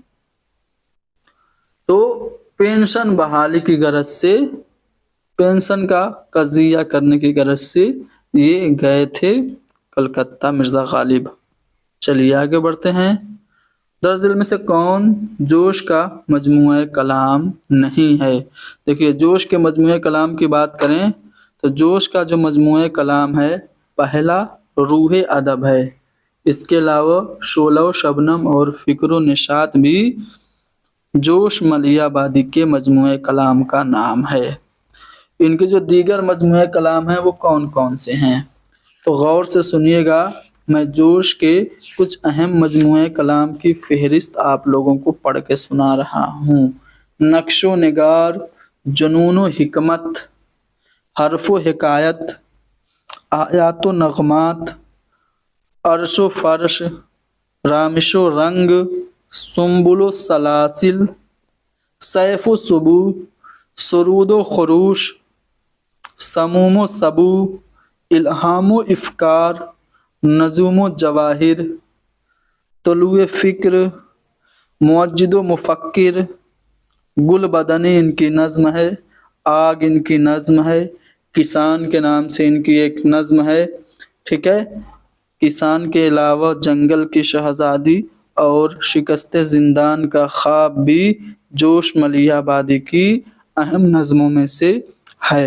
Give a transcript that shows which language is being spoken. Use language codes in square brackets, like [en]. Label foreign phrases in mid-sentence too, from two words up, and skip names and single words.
[ur] تو پنشن بحالی کی غرض سے، پنشن کا قضیہ کرنے کی غرض سے یہ گئے تھے کلکتہ مرزا غالب. چلیے آگے بڑھتے ہیں. دراصل میں سے کون جوش کا مجموعہ کلام نہیں ہے? دیکھیے، جوش کے مجموعہ کلام کی بات کریں تو جوش کا جو مجموعہ کلام ہے پہلا روح ادب ہے، اس کے علاوہ شعلہ و شبنم اور فکر و نشاط بھی جوش ملیح آبادی کے مجموعہ کلام کا نام ہے۔ ان کے جو دیگر مجموعہ کلام ہیں وہ کون کون سے ہیں؟ تو غور سے سنیے گا، میں جوش کے کچھ اہم مجموعہ کلام کی فہرست آپ لوگوں کو پڑھ کے سنا رہا ہوں۔ نقش و نگار، جنون و حکمت، حرف و حکایت، آیات و نغمات، عرش و فرش، رامش و رنگ، سنبل و سلاسل، سیف و سبو، سرود و خروش، سموم و سبو، الہام و افکار، نجوم و جواہر، طلوع فکر، موجد و مفکر، گل بدنی ان کی نظم ہے، آگ ان کی نظم ہے، کسان کے نام سے ان کی ایک نظم ہے، ٹھیک ہے۔ کسان کے علاوہ جنگل کی شہزادی اور شکست زندان کا خواب بھی جوش ملیح آبادی کی اہم نظموں میں سے ہے۔